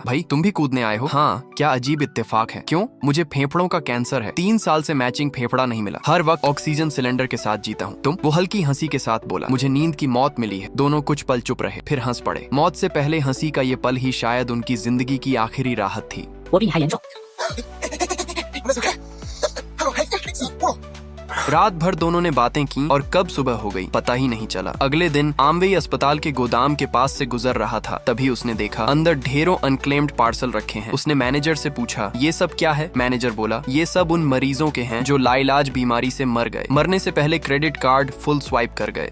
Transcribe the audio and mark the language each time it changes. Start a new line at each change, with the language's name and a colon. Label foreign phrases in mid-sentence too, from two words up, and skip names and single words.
Hindi: भाई तुम भी कूदने आए हो? हाँ। क्या अजीब इत्तेफाक है। क्यों? मुझे फेफड़ों का कैंसर है, 3 साल से मैचिंग फेफड़ा नहीं मिला, हर वक्त
English: oxygen cylinder
Hindi: के साथ जीता हूँ। तुम? वो हल्की हंसी के साथ बोला, मुझे नींद की मौत मिली है। दोनों कुछ पल चुप रहे, फिर हंस पड़े। मौत से पहले हंसी का ये पल ही शायद उनकी जिंदगी की आखिरी राहत थी।
Chinese: 我比你还严重。
Hindi: रात भर दोनों ने बातें की और कब सुबह हो गई पता ही नहीं चला। अगले दिन आमवेई अस्पताल के गोदाम के पास से गुजर रहा था, तभी उसने देखा अंदर ढेरों
English: unclaimed parcel
Hindi: रखे हैं। उसने मैनेजर से पूछा, ये सब क्या है? मैनेजर बोला, ये सब उन मरीजों के हैं जो लाइलाज बीमारी से मर गए, मरने से पहले
English: credit card full swipe
Hindi: कर गए।